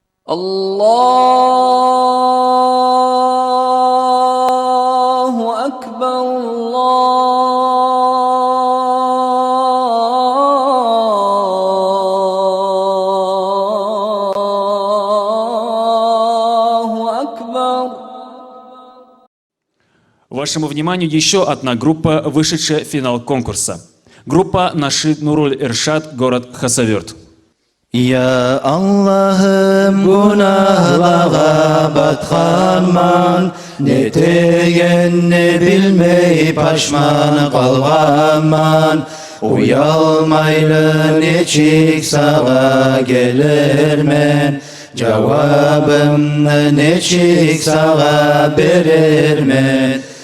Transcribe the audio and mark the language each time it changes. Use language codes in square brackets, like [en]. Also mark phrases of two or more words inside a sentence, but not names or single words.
[ar] الله أكبر، الله أكبر. [ru] Вашему вниманию еще одна группа, вышедшая в финал конкурса. Группа Нашид Нуруль Иршад, город Хасавюрт. [kum] Ya Allah'ım günahlara batkanman, ne tegen ne bilmey paşman kalganman. Uyalmaylı neçik sağa gelirmen, cevabımı neçik sağa verirmen.